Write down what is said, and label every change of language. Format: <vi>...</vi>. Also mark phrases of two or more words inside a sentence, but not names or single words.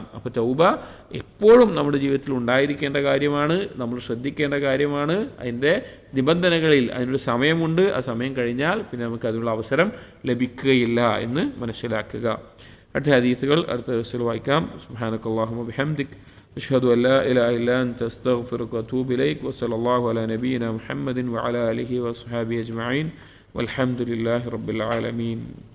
<ml>അപ്പോൾ തൗബ എപ്പോഴും നമ്മുടെ ജീവിതത്തിൽ ഉണ്ടായിരിക്കേണ്ട കാര്യമാണ്, നമ്മൾ ശ്രദ്ധിക്കേണ്ട കാര്യമാണ്. അതിൻ്റെ നിബന്ധനകളിൽ അതിനൊരു സമയമുണ്ട്, ആ സമയം കഴിഞ്ഞാൽ പിന്നെ നമുക്ക് അതിനുള്ള അവസരം ലഭിക്കുകയില്ല എന്ന് മനസ്സിലാക്കുക. അടുത്ത ഹദീസുകൾ അടുത്ത ദിവസത്തിൽ വായിക്കാം.</ml> <ar>سبحانك اللهم بحمدك أشهد أن لا إله إلا أنت أستغفرك وأتوب إليك وصلى الله على نبينا محمد وعلى آله وصحبه أجمعين والحمد لله رب العالمين.</ar>